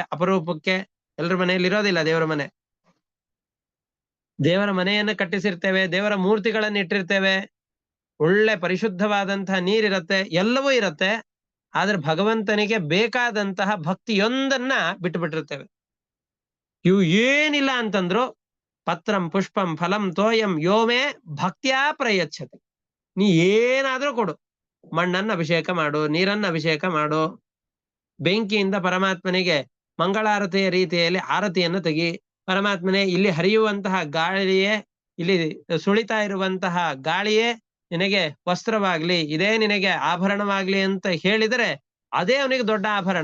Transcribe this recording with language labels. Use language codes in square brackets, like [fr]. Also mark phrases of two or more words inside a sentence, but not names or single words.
[kn] ಅಪರೂಪಕ್ಕೆ ಎಲ್ಲರ ಮನೆಯಲ್ಲಿ ಇರೋದಿಲ್ಲ ದೇವರ ಮನೆ. ದೇವರ ಮನೆಯನ್ನು ಕಟ್ಟಿಸಿರ್ತೇವೆ, ದೇವರ ಮೂರ್ತಿಗಳನ್ನು ಇಟ್ಟಿರ್ತೇವೆ, ಒಳ್ಳೆ ಪರಿಶುದ್ಧವಾದಂತಹ ನೀರಿರತ್ತೆ, ಎಲ್ಲವೂ ಇರತ್ತೆ. ಆದ್ರೆ ಭಗವಂತನಿಗೆ ಬೇಕಾದಂತಹ ಭಕ್ತಿಯೊಂದನ್ನ ಬಿಟ್ಟು ಬಿಟ್ಟಿರ್ತೇವೆ. ಇವು ಏನಿಲ್ಲ ಅಂತಂದ್ರು [sa] ಪತ್ರಂ ಪುಷ್ಪಂ ಫಲಂ ತೋಯಂ ಯೋಮೇ ಭಕ್ತಿಯಾ ಪ್ರಯಚ್ಛತೆ. [kn] ನೀ ಏನಾದ್ರೂ ಕೊಡು, ಮಣ್ಣನ್ನ ಅಭಿಷೇಕ ಮಾಡು, ನೀರನ್ನ ಅಭಿಷೇಕ ಮಾಡು, ಬೆಂಕಿಯಿಂದ ಪರಮಾತ್ಮನಿಗೆ ಮಂಗಳಾರತಿಯ ರೀತಿಯಲ್ಲಿ ಆರತಿಯನ್ನು ತೆಗಿ. ಪರಮಾತ್ಮನೇ, ಇಲ್ಲಿ ಹರಿಯುವಂತಹ ಗಾಳಿಯೇ, ಇಲ್ಲಿ ಸುಳಿತಾ ಇರುವಂತಹ ಗಾಳಿಯೇ ನಿನಗೆ ವಸ್ತ್ರವಾಗ್ಲಿ, ಇದೇ ನಿನಗೆ ಆಭರಣವಾಗ್ಲಿ ಅಂತ ಹೇಳಿದರೆ ಅದೇ ಅವನಿಗೆ ದೊಡ್ಡ ಆಭರಣ.